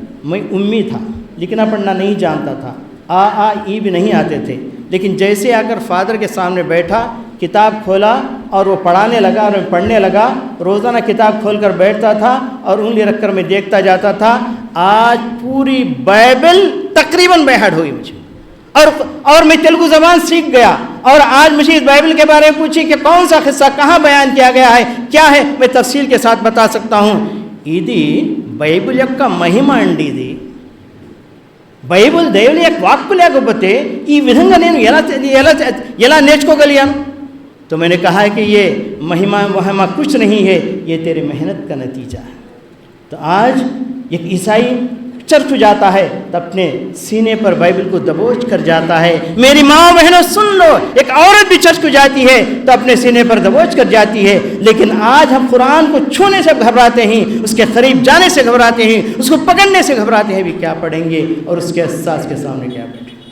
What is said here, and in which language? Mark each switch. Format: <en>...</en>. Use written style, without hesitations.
<ur>میں امی تھا، لکھنا پڑھنا نہیں جانتا تھا، ای بھی نہیں آتے تھے، لیکن جیسے آ کر فادر کے سامنے بیٹھا، کتاب کھولا اور وہ پڑھانے لگا اور میں پڑھنے لگا، روزانہ کتاب کھول کر بیٹھتا تھا اور انگلی رکھ کر میں دیکھتا جاتا تھا۔ آج پوری بائبل تقریباً بہاڑ ہوئی مجھے اور میں تیلگو زبان سیکھ گیا، اور آج مجھے اس بائبل کے بارے میں پوچھی کہ کون سا قصہ کہاں بیان کیا گیا ہے، کیا ہے، میں تفصیل کے ساتھ بتا سکتا ہوں۔</ur> <te>ఇది బైబిల్ యొక్క మహిమ అండి। ఇది బైబిల్ దేవుని యొక్క వాక్కు లేకపోతే ఈ విధంగా నేను ఎలా నేర్చుకోగలిగాను?</te> <ur>تو میں نے کہا کہ یہ مہمہ کچھ نہیں ہے، یہ تیرے محنت کا نتیجہ ہے۔ تو آج ایک عیسائی چرچ جاتا ہے تو اپنے سینے پر بائبل کو دبوچ کر جاتا ہے۔ میری ماں بہنوں سن لو، ایک عورت بھی چرچ کو جاتی ہے تو اپنے سینے پر دبوچ کر جاتی ہے، لیکن آج ہم قرآن کو چھونے سے گھبراتے ہیں، اس کے قریب جانے سے گھبراتے ہیں، اس کو پکڑنے سے گھبراتے ہیں، بھی کیا پڑھیں گے اور اس کے اساس کے سامنے کیا پڑھیں گے۔</ur>